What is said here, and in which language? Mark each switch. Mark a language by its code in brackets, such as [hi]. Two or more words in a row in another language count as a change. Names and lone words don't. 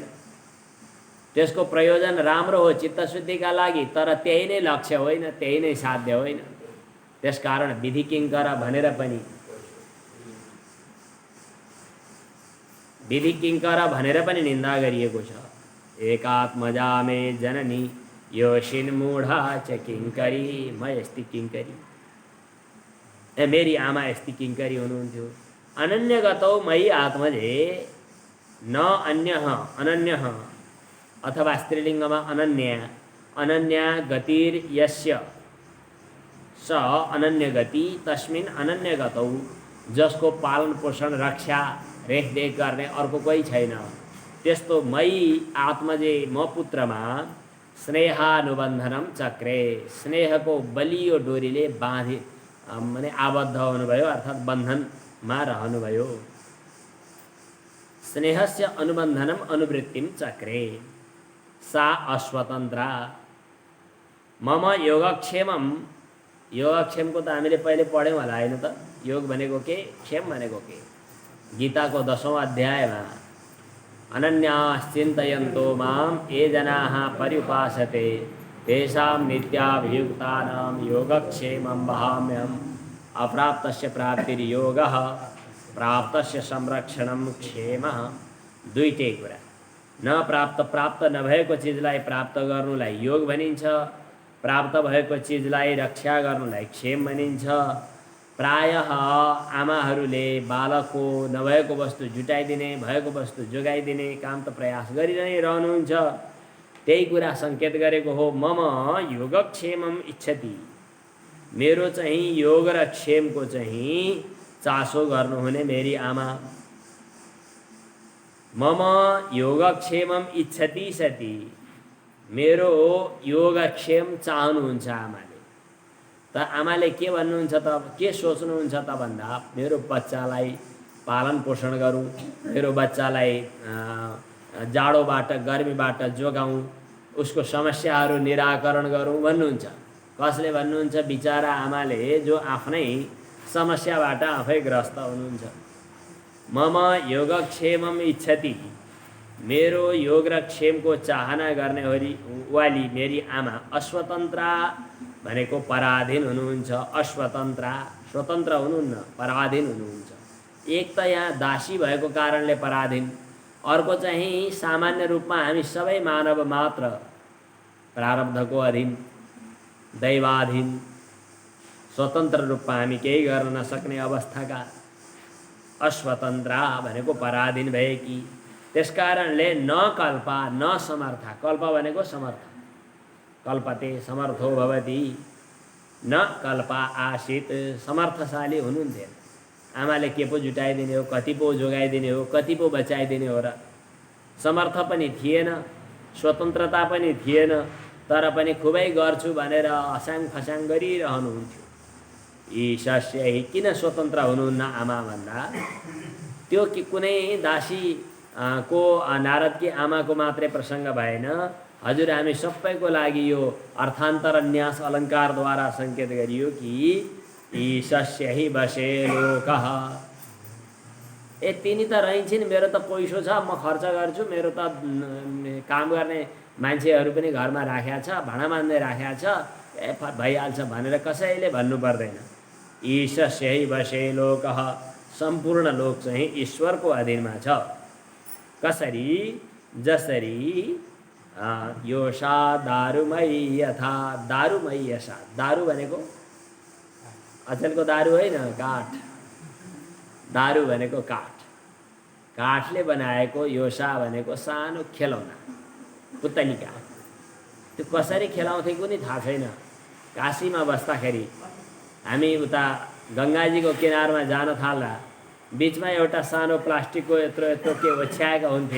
[ne] त्यसको प्रयोजन राम्रो हो चित्तशुद्धिका लागि, तर त्यही नै लक्ष्य होइन, त्यही नै साध्य होइन। त्यसकारण विधि किङ्कर भनेर पनि, विधि किङ्कर भनेर पनि निन्दा गरिएको छ। [sa] एकात्मजा मे जननी योषिन् मूढा च किङ्करी, [ne] म यस्ती किङ्करी, मेरी आमा यस्ती किङ्करी हुनुहुन्थ्यो। [sa] अनन्यगतौ मयि आत्मजे न अन्यः, अनन्यः [ne] अथवा स्त्रीलिङ्गमा [sa] अनन्या गतिर् यस्य स अनन्यगति तस्मिन् अनन्यगतौ, [ne] जसको पालन पोषण रक्षा रेखदेख गर्ने अर्को कोही छैन, त्यस्तो [sa] मयि आत्मजे [ne] म पुत्रमा [sa] स्नेहानुबन्धनम चक्रे, [ne] स्नेहको बलियो डोरीले बाँधे माने आबद्ध हुनुभयो, अर्थात् बन्धनमा रहनुभयो। [sa] स्नेहस्य अनुबन्धनम अनुवृत्तिम चक्रे सा अस्वतन्त्रा मम योगक्षेमम, [ne] योगक्षेमको त हामीले पहिले पढ्यौँ होला होइन त? योग भनेको के, क्षेम भनेको के? गीताको 10औं अध्यायमा [sa] अनन्याश्चिन्तयन्तो मां ये जनाः पर्युपासते तेषां नित्याभियुक्तानां योगक्षेमं वहाम्यहम्। अप्राप्तस्य प्राप्तिर्योगः, प्राप्तस्य संरक्षणं क्षेमः। [ne] दुईटै कुरा, न प्राप्त नभएको चिजलाई प्राप्त गर्नुलाई योग भनिन्छ, प्राप्त भएको चिजलाई रक्षा गर्नुलाई क्षेम भनिन्छ। प्रायः आमाहरूले बालकको नभएको वस्तु जुटाइदिने, भएको वस्तु जोगाइदिने काम त प्रयास गरिरहनै रहनुहुन्छ। त्यही कुरा सङ्केत गरेको हो, [sa] मम योगक्षेमम इच्छति, [ne] मेरो चाहिँ योग र क्षेमको चाहिँ चासो गर्नुहुने मेरी आमा। [sa] मम योगक्षेमम इच्छति सती, [ne] मेरो योगक्षेम चाहनुहुन्छ आमाले। त आमाले के भन्नुहुन्छ त, के सोच्नुहुन्छ त भन्दा मेरो बच्चालाई पालन पोषण गरौँ, मेरो बच्चालाई जाडोबाट गर्मीबाट जोगाउँ, उसको समस्याहरू निराकरण गरौँ भन्नुहुन्छ। कसले भन्नुहुन्छ? बिचारा आमाले जो आफ्नै समस्याबाट आफै ग्रस्त हुनुहुन्छ। [sa] मम योगक्षेमम इच्छति, [ne] मेरो योग र क्षेमको चाहना गर्ने वाली मेरी आमा अस्वतन्त्रा भनेको पराधीन हुनुहुन्छ। अस्वतन्त्रा, स्वतन्त्र हुनुहुन्न, पराधीन हुनुहुन्छ। एक त यहाँ दासी भएको कारणले पराधीन, अर्को चाहिँ सामान्य रूपमा हामी सबै मानव मात्र प्रारब्धको अधीन, दैवाधीन, स्वतन्त्र रूपमा हामी केही गर्न नसक्ने अवस्थाका। अस्वतन्त्रा भनेको पराधीन भएकी। त्यसकारणले [sa] न कल्पा न समर्था, [ne] कल्प भनेको समर्थ, [sa] कल्पते समर्थो भवति, न कल्पा आसीत्, [ne] समर्थशाली हुनुहुन्थेन। आमाले के पो जुटाइदिने हो, कति पो जोगाइदिने हो, कति पो बचाइदिने हो र? समर्थ पनि थिएन, स्वतन्त्रता पनि थिएन, तर पनि खुबै गर्छु भनेर असाङ फसाङ गरिरहनुहुन्थ्यो। [sa] ईशस्य हि [ne] किन स्वतन्त्र हुनुहुन्न आमा भन्दा त्यो कि कुनै दासी को नारदकी आमाको मात्रै प्रसङ्ग भएन। हजुर हामी सबैको लागि यो अर्थान्तर न्यास अलङ्कारद्वारा सङ्केत गरियो कि [sa] ईशस्य हि बसे लोकः। [ne] ए तिनी त रहन्छन्, मेरो त पैसो छ, म खर्च गर्छु, मेरो त काम गर्ने मान्छेहरू पनि घरमा राखेको छ, भाँडा मान्दै राखेको छ, ए भइहाल्छ भनेर कसैले भन्नु पर्दैन। [sa] ईशस्य हि बसे लोकः, [ne] सम्पूर्ण लोक चाहिँ ईश्वरको अधीनमा छ। कसरी? जसरी [sa] योषा दारुमयी यथा। दारुमयी यशा, [ne] दारु भनेको अचेलको दारु होइन, काठ। दारु भनेको काठ, काठले बनाएको। योषा भनेको सानो खेलौना, पुतलिका। त्यो कसरी खेलाउँथे कुनै थाहा छैन। काशीमा बस्दाखेरि हामी उता गङ्गाजीको किनारमा जान थाल्दा बिचमा एउटा सानो प्लास्टिकको यत्रो यत्रो के ओछ्याएका हुन्थे।